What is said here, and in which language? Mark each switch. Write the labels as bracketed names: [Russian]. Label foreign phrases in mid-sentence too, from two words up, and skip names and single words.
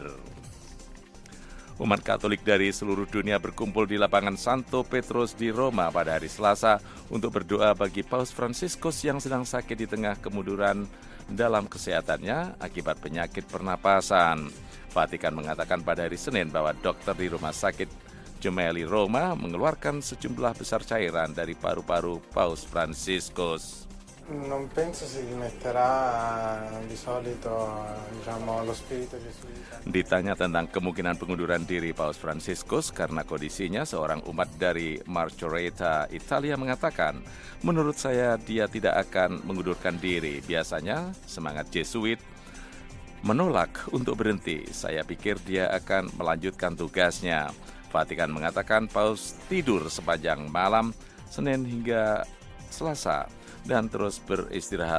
[Indonesian] Umat Katolik dari seluruh dunia berkumpul di lapangan Santo Petrus di Roma pada hari Selasa untuk berdoa bagi Paus Fransiskus yang sedang sakit di tengah kemunduran dalam kesehatannya akibat penyakit pernapasan. Vatikan mengatakan pada hari Senin bahwa dokter di Rumah Sakit Gemelli Roma mengeluarkan sejumlah besar cairan dari paru-paru Paus Fransiskus. [Italian] Non penso si dimetterà di solito, lo spirito gesuita. [Indonesian] Ditanya tentang kemungkinan pengunduran diri Paus Fransiskus karena kondisinya, seorang umat dari Margherita, Italia mengatakan, menurut saya dia tidak akan mengundurkan diri. Biasanya semangat Jesuit menolak untuk berhenti. Saya pikir dia akan melanjutkan tugasnya. Vatikan mengatakan Paus tidur sepanjang malam Senin hingga Selasa dan terus beristirahat.